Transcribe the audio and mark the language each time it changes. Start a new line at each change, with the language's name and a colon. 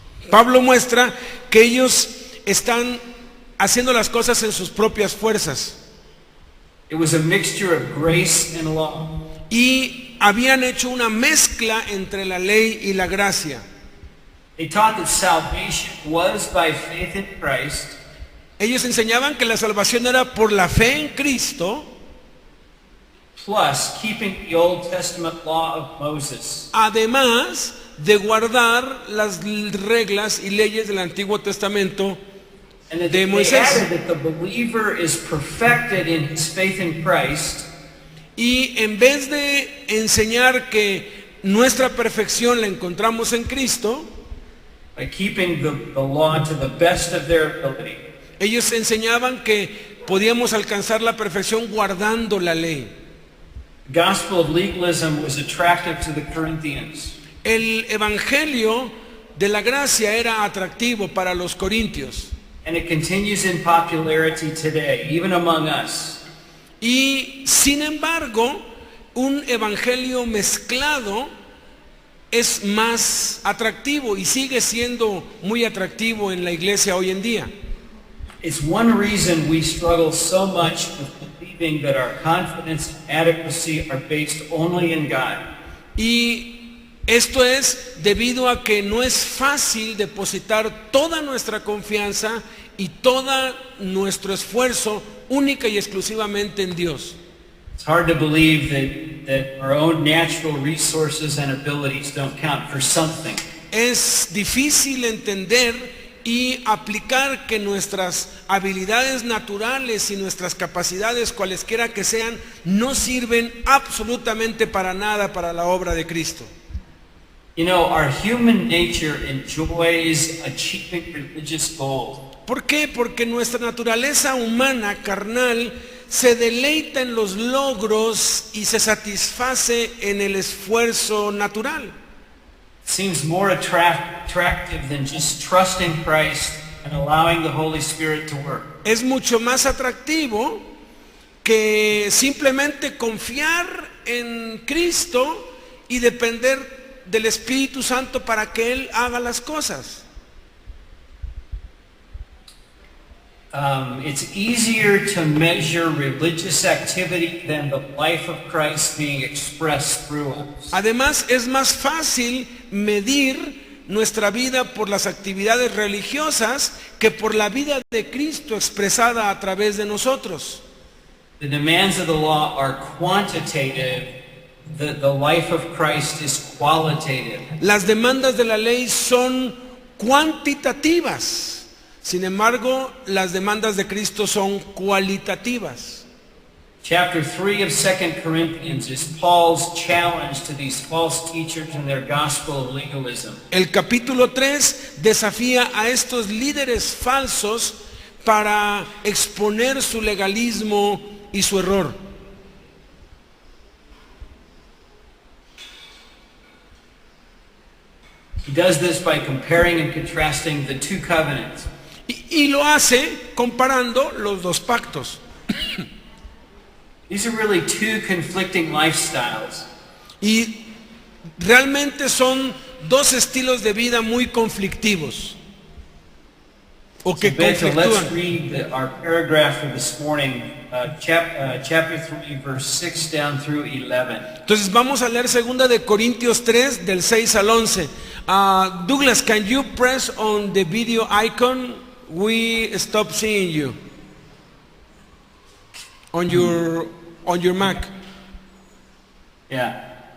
Spanish: Pablo muestra que ellos están haciendo las cosas en sus propias fuerzas.
English: It was a mixture of grace and law.
Spanish: Y habían hecho una mezcla entre la ley y la gracia.
English: They taught that salvation was by faith in Christ,
Spanish: Ellos enseñaban que la salvación era por la fe en Cristo,
English: plus keeping the Old Testament law of Moses.
Spanish: además de guardar las reglas y leyes del Antiguo Testamento
English: And that
Spanish: de
English: they
Spanish: Moisés.
English: added that the believer is perfected in his faith in Christ.
Spanish: Y en vez de enseñar que nuestra perfección la encontramos en Cristo,
English: By keeping the law to the best of their ability.
Spanish: ellos enseñaban que podíamos alcanzar la perfección guardando la ley.
English: The gospel of legalism was attractive to the Corinthians.
Spanish: El evangelio de la gracia era atractivo para los corintios.
English: And it continues in popularity today, even among us.
Spanish: Y sin embargo, un evangelio mezclado es más atractivo y sigue siendo muy atractivo en la iglesia hoy en día.
English: It's one reason we struggle so much with believing that our confidence and adequacy are based only in God.
Spanish: Y esto es debido a que no es fácil depositar toda nuestra confianza y todo nuestro esfuerzo única y exclusivamente en Dios.
English: It's hard to believe that our own natural resources and abilities don't count for something.
Spanish: Es difícil entender y aplicar que nuestras habilidades naturales y nuestras capacidades, cualesquiera que sean, no sirven absolutamente para nada para la obra de Cristo.
English: You know, our human nature enjoys achieving religious goals.
Spanish: ¿Por qué? Porque nuestra naturaleza humana, carnal, se deleita en los logros y se satisface en el esfuerzo natural.
English: It seems more attractive than just trusting Christ and allowing the Holy Spirit to work.
Spanish: Es mucho más atractivo que simplemente confiar en Cristo y depender del Espíritu Santo para que Él haga las cosas.
English: It's easier to measure religious activity than the life of Christ being expressed through us.
Spanish: Además, es más fácil medir nuestra vida por las actividades religiosas que por la vida de Cristo expresada a través de nosotros.
English: The demands of the law are quantitative. The life of Christ is qualitative.
Spanish: Las demandas de la ley son cuantitativas. Sin embargo, las demandas de Cristo son cualitativas.
English: Chapter 3 of 2 Corinthians is Paul's challenge to these false teachers and their gospel of legalism.
Spanish: El capítulo 3 desafía a estos líderes falsos para exponer su legalismo y su error.
English: He does this by comparing and contrasting the two covenants.
Spanish: Y lo hace comparando los dos pactos.
English: These are really two conflicting lifestyles.
Spanish: Y realmente son dos estilos de vida muy conflictivos. O que
English: Beto, let's
Spanish: conflictúan.
English: read our paragraph for this morning, chapter 3, verse 6 down through 11.
Spanish: Entonces vamos a leer 2 de Corintios 3 del 6 al 11.
English: Douglas, can you press on the video icon? We stop seeing you on your Mac. Yeah.